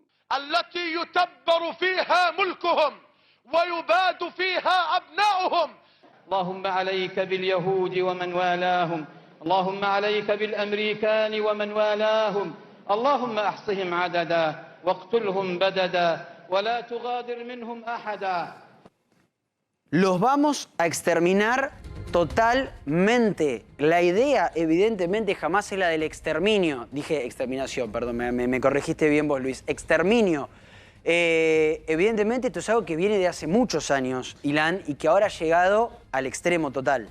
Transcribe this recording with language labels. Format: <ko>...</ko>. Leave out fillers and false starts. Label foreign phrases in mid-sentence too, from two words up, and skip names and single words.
<ar>التي يتبر فيها ملكهم ويباد فيها أبناؤهم. اللهم عليك باليهود ومن والاهم، اللهم عليك بالأمريكان ومن والاهم، اللهم أحصهم عددا واقتلهم بددا ولا تغادر منهم أحدا.</ar> <es>Los vamos a exterminar totalmente. La idea, evidentemente, jamás es la del exterminio. Dije exterminación, perdón, me corregiste bien vos, Luis. Exterminio. Evidentemente, esto es algo que viene de hace muchos años, Ilan, y que ahora ha llegado al extremo total.</es>